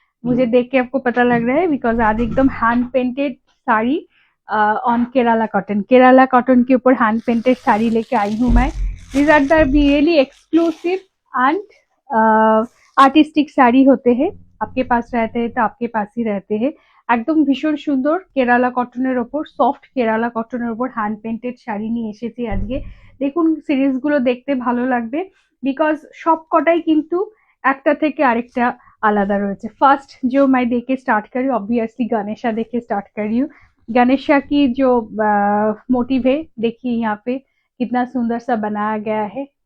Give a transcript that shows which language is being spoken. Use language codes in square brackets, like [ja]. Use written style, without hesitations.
[hi] मुझे देख के आपको पता लग रहा है बिकॉज आज एकदम hand painted sari on Kerala cotton के ऊपर हैंड पेंटेड साड़ी लेके आई हूँ मैं। [en] these are the really exclusive and artistic [hi] sari होते हैं। आपके पास रहते हैं तो आपके पास ही रहते हैं। [bn] একদম ভীষণ সুন্দর কেরালা কটনের ওপর, সফট কেরালা কটনের ওপর হ্যান্ড পেন্টেড শাড়ি নিয়ে এসেছি আজকে। দেখুন সিরিজগুলো দেখতে ভালো লাগবে বিকজ সব কটাই কিন্তু একটা থেকে আরেকটা আলাদা রয়েছে। [hi] ফার্स्ट जो मैं देख के स्टार्ट करी ऑब्वियसली गणेशा देख के स्टार्ट कर रही हूँ। गणेशा की जो मोटिव है देखिए यहाँ पे कितना सुंदर सा बनाया गया है।